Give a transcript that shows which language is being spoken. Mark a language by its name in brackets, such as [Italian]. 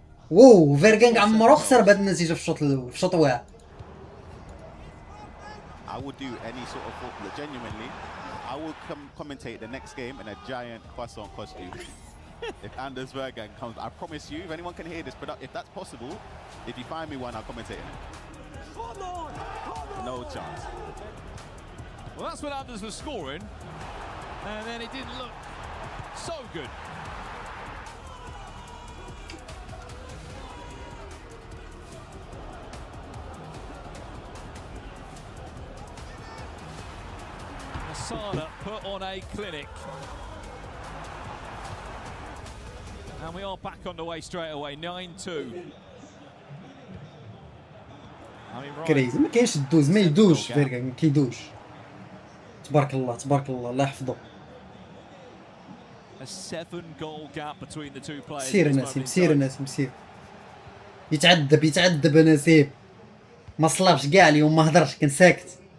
[Arabic] واو فيرغانغ عمرو خسر بهذه النتيجه في الشوط الاول في الشوط واحد. [English] I would do any sort of football genuinely. I will commentate the next game in a giant croissant costume. If Anders Bergen comes, I promise you, if anyone can hear this, if that's possible, if you find me one, I'll commentate it. No chance. Well, that's when Anders was scoring, and then it didn't look so good. Masada put on a clinic. And we are back on the way straight away, 9-2. [Arabic] كريزي ما كاينش الدوز ما يدوش فيركا ما كيدوش تبارك الله تبارك الله الله يحفظه. [English] A 7-goal gap between the two players. [Arabic] سير نسيم سير نسيم سير يتعذب نسيم ما صلابش كاع اليوم ما هضرش كان ساكت.